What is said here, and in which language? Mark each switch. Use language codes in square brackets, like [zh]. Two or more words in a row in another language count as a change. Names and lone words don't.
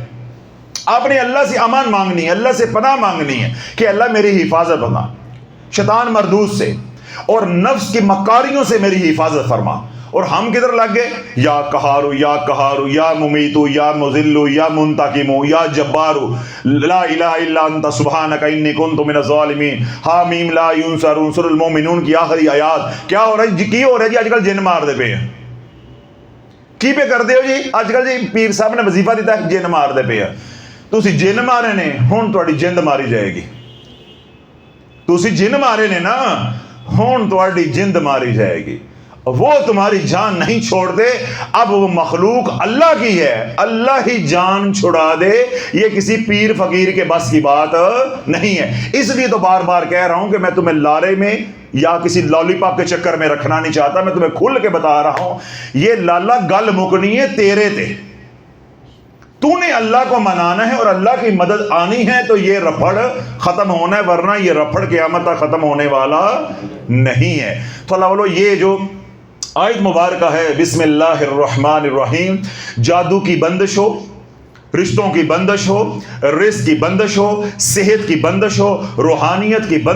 [ur] آپ نے اللہ سے امان مانگنی ہے، اللہ سے پناہ مانگنی ہے کہ اللہ میری حفاظت فرما شیطان مردود سے اور نفس کی مکاریوں سے میری حفاظت فرما. اور ہم کدھر لگ گئے؟ [ar] یا قہارو یا قہارو یا ممیتو یا مذلو یا منتقمو یا جبارو لا الہ الا انت سبحانک انی کنت من الظالمین. حامیم لا ینصر انصر المومنون [ur] کی آخری آیات. کیا ہو رہا ہے [pa] کی ہو رہا ہے جی؟ آج کل جن مار دے پہ ہیں. کی پہ کر دے ہو جی؟ [ur] آج کل جی پیر صاحب نے وظیفہ دیتا ہے [pa] جن مار دے پہ ہیں. تسی جن مارے نے، ہون تواڈی جند ماری جائے گی. تسی جن مارے نے نا، ہون تواڈی جند ماری جائے گی. [ur] وہ تمہاری جان نہیں چھوڑ دے. اب وہ مخلوق اللہ کی ہے، اللہ ہی جان چھڑا دے. یہ کسی پیر فقیر کے بس کی بات نہیں ہے. اس لیے تو بار بار کہہ رہا ہوں کہ میں تمہیں لارے میں یا کسی لالی پاپ کے چکر میں رکھنا نہیں چاہتا. میں تمہیں کھل کے بتا رہا ہوں، [pa] یہ لالا گل مکنی ہے تیرے تے. [ur] تو نے اللہ کو منانا ہے اور اللہ کی مدد آنی ہے تو یہ رفڑ ختم ہونا ہے، ورنہ یہ رفڑ قیامت تک ختم ہونے والا نہیں ہے. تو اللہ والو یہ جو آیت مبارکہ ہے [ar] بسم اللہ الرحمن الرحیم، [ur] جادو کی بندش ہو، رشتوں کی بندش ہو، رزق کی بندش ہو، صحت کی بندش ہو، روحانیت کی